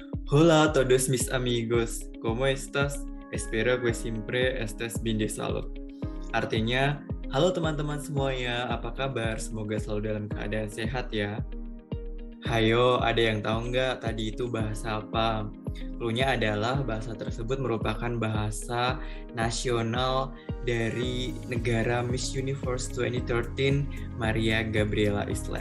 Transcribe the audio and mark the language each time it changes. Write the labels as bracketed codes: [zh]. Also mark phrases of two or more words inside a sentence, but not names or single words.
[es] Hola a todos mis amigos, ¿cómo estás? Espero que siempre estés bien de salud. [id] Artinya, halo teman-teman semuanya, apa kabar? Semoga selalu dalam keadaan sehat ya. Hayo, ada yang tahu nggak tadi itu bahasa apa? Cluenya adalah bahasa tersebut merupakan bahasa nasional dari negara Miss Universe 2013 Maria Gabriela Islet.